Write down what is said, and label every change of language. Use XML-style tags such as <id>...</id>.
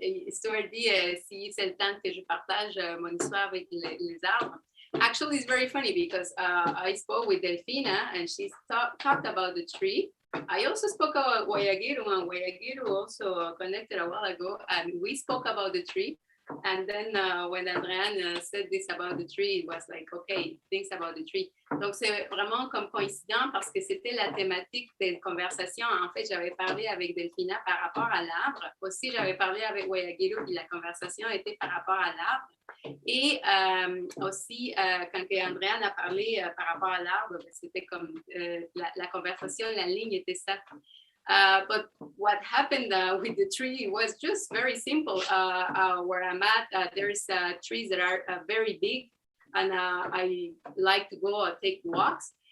<fr>Stuart dit si c'est le temps que je partage mon histoire avec les arbres.</fr> <en>Actually, it's very funny because I spoke with Delfina and she talked about the tree. I also spoke about Wayagiru, and Wayagiru also connected a while ago, and we spoke about the tree. And then when Adrienne said this about the tree, it was like, okay, things about the tree.</en> <fr>Donc, c'est vraiment comme coïncident parce que c'était la thématique des conversations. En fait, j'avais parlé avec Delfina par rapport à l'arbre. Aussi, j'avais parlé avec Wayagiru, puis la conversation était par rapport à l'arbre. Et aussi, quand Adrienne a parlé par rapport à l'arbre, c'était comme la conversation, la ligne était ça.</fr> <en>But what happened with the tree was just very simple. Where I'm at, there's trees that are very big, and I like to go take walks.</en>